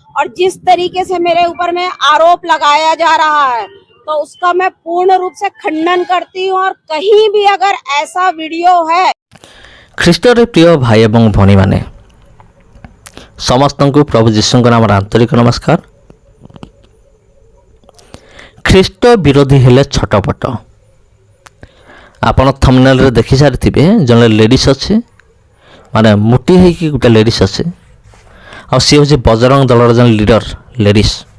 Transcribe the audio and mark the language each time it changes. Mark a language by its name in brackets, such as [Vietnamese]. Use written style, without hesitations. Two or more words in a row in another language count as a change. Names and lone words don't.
[Hindi] और जिस तरीके से मेरे ऊपर में आरोप लगाया जा रहा है तो उसका मैं पूर्ण रूप से खंडन करती हूँ। और कहीं भी अगर ऐसा वीडियो है, [Odia] ଖ୍ରୀଷ୍ଟରେ ପ୍ରିୟ ଭାଇ ଏବଂ ଭଉଣୀମାନେ ସମସ୍ତଙ୍କୁ ପ୍ରଭୁ ଯୀଶୁଙ୍କ ନାମରେ ଆନ୍ତରିକ ନମସ୍କାର। ଖ୍ରୀଷ୍ଟ ବିରୋଧୀ ହେଲେ ଛଟପଟ। ଆପଣ ଥମ୍ବନେଲରେ ଦେଖି ସାରିଥିବେ ଜଣେ ଲେଡ଼ିସ୍ ଅଛି, ମାନେ ମୋଟି ହେଇକି ଗୋଟେ ଲେଡ଼ିସ୍ ଅଛି, ଆଉ ସିଏ ହେଉଛି ବଜରଙ୍ଗ ଦଳର ଜଣେ ଲିଡର ଲେଡ଼ିସ୍।